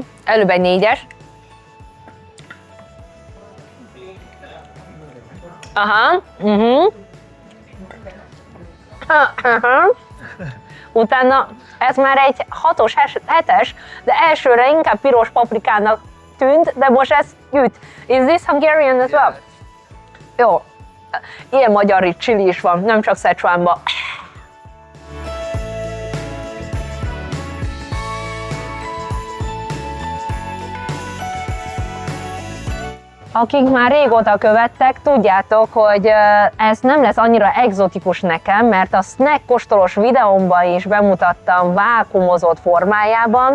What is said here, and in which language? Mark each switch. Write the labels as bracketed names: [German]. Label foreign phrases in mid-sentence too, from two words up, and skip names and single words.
[Hungarian] Előbb egy 4-es. Aha. Utána ez már egy 6-os, 7-es, de elsőre inkább piros paprikának tűnt, de most ez üt. [English] Is this Hungarian as well? [Hungarian] Jó, ilyen magyar chili is van, nem csak Szechuanban. Akik már régóta követtek, tudjátok, hogy ez nem lesz annyira egzotikus nekem, mert a snack kóstolós videómban is bemutattam vákuumozott formájában.